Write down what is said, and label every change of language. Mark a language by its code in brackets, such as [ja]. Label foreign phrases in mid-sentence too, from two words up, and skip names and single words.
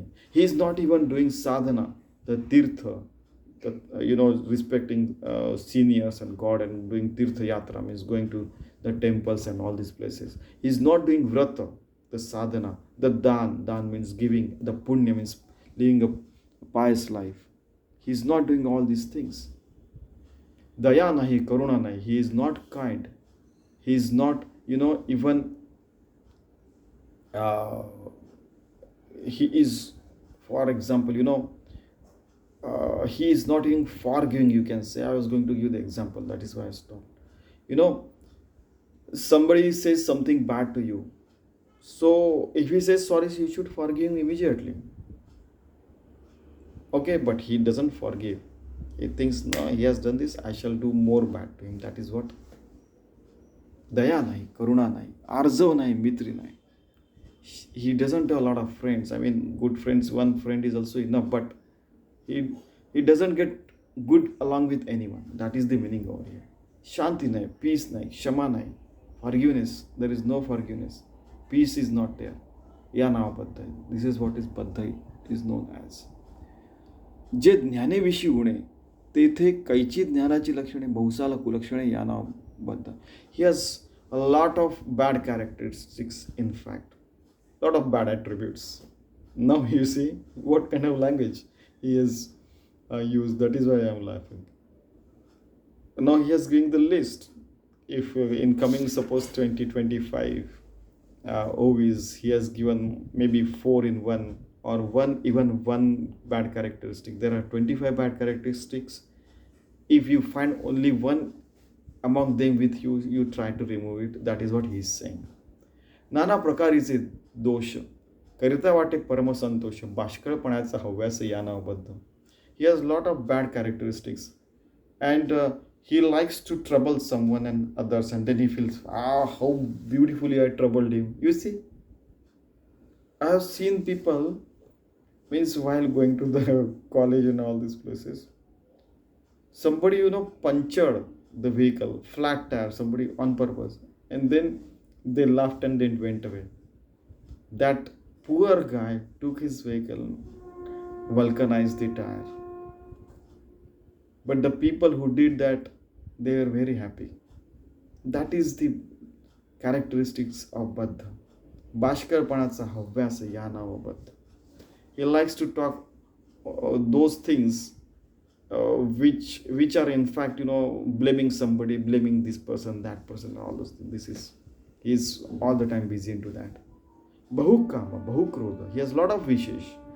[en] He is not even doing sadhana, the tirtha, respecting seniors and God, and doing [mr] तीर्थ यात्रा, [en] means going to the temples and all these places. He is not doing vrata, the sadhana, the dan means giving, the punya means living a pious life. He is not doing all these things. [mr] दया नाही, करुणा नाही. [en] He is not kind. He is not, even he is, for example, he is not even forgiving, you can say. I was going to give the example, that is why I stopped. Somebody says something bad to you. So if he says sorry, you should forgive him immediately. Okay, but he doesn't forgive. He thinks, no, he has done this, I shall do more bad to him. That is what? [mr] दया नाही, करुणा नाही, आर्जव नाही, मैत्री नाही. [en] He doesn't have a lot of friends. I mean, good friends, one friend is also enough, but he doesn't get good along with anyone. That is the meaning over here. [mr] शांती नाही, peace नाही, क्षमा नाही, [en] forgiveness. There is no forgiveness. Peace is not there. [mr] या नाव बद्ध. [en] This is what is Badhdha is known as. [mr] जे ज्ञानेविषयी गुणे तेथे कैची ज्ञानाची लक्षणे बहुसाल कुलक्षणे या नाव बद्ध. [en] He has a lot of bad characteristics, in fact. Lot of bad attributes. Now you see what kind of language he has used. That is why I am laughing. Now he has given the list. If in coming, suppose 2025 OVs, he has given maybe 4 in 1 or one bad characteristic. There are 25 bad characteristics. If you find only one among them with you, you try to remove it. That is what he is saying. [mr] नाना प्रकारीचे दोष करिता वाटे परमसंतोष बाष्कळपणाचा हव्यास या नावबद्ध. [en] He has lot of bad characteristics, and he likes to trouble someone and others, and then he feels, how beautifully I troubled him. You see, I have seen people, means while going to the college and all these places, somebody punctured the vehicle, flat tire, somebody on purpose, and then they laughed and then went away. That poor guy took his vehicle, vulcanized the tire. But the people who did that, they were very happy. That is the characteristics of Badhdha. [mr] बाष्कळपणाचा हव्यास या नाव बद्ध. [en] He likes to talk those things which are in fact, blaming somebody, blaming this person, that person, all those things. He is all the time busy into that. [mr] बहुकाम, बहुक्रोध. [en] He has a lot of wishes.